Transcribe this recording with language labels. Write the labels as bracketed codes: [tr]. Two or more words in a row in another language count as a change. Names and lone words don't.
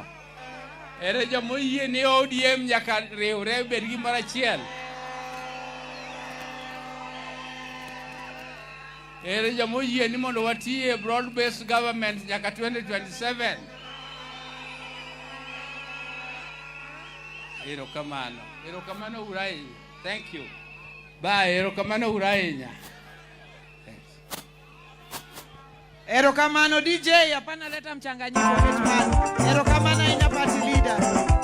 [luo] Ere jomoyie ni ODM nyaka riwre bed gimoro achiel. Ere jomoyie ni mondo watie [en] broad based government [luo] nyaka 2027. Erokamano. Erokamano urai. [en] Thank you. Bye. [luo] Erokamano urainya. Erokamano DJ, [sw] hapana leta mchanganyiko. [luo] Erokamano ina [en] party leader.